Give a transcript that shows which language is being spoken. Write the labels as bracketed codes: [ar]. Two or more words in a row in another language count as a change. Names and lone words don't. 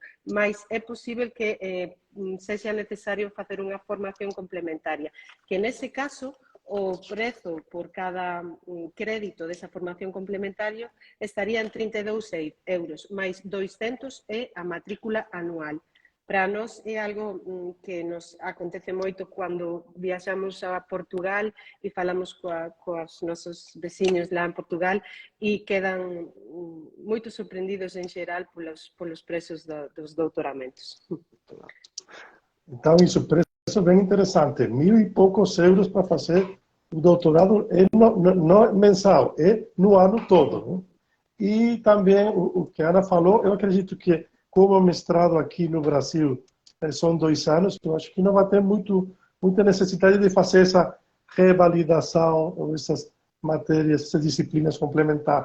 [gl] Mas é posible que sexa necesario facer unha formación complementaria, que nese caso o prezo por cada crédito desa formación complementaria estaría en 32 euros, máis 200 é a matrícula anual. Para nós é algo que nos acontece moito cando viaxamos a Portugal e falamos coas nosos veciños lá en Portugal e quedan moito sorprendidos en xeral polos prezos dos doutoramentos. [pt] Então, isso preço bem interessante. 1.000 e poucos euros para fazer o doutorado não mensal, é no ano todo. Né? E também o que a Ana falou, eu acredito que como o mestrado aqui no Brasil são 2 anos, eu acho que não vai ter muita necessidade de fazer essa revalidação ou essas matérias, essas disciplinas complementares.